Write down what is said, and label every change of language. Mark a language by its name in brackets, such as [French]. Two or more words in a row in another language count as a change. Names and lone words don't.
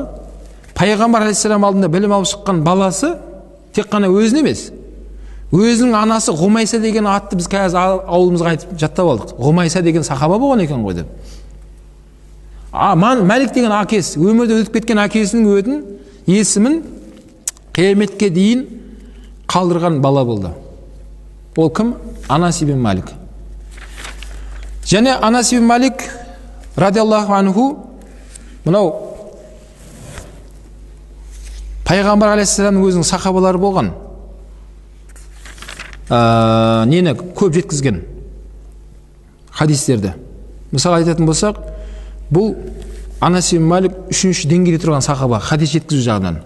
[Kazakh] Пайғамбар алейхиссалам алдында білім алып шыққан баласы тек қана өзін емес, өзінің анасы Ғумайса деген атты біз қазір ауылымызға айтып жаттап алдық. Ғумайса деген сахаба болған екен ғой деп. Мәлик деген әкесі, өмірде өтіп кеткен әкесінің өтін, есімін қияметке дейін қалдырған бала болды. Ол кім? Анас ибн Малик. Және Анас ибн Малик [Arabic] رضي الله عنه [Kazakh] мынау Пайғамбар алейхиссаламның өзінің сахабалары болған. Нені көп жеткізген хадистерді. Мысалы айтатын болсақ, бұл Анас ибн Малик үшінші деңгейде тұрған сахаба, хадис жеткізу жағынан.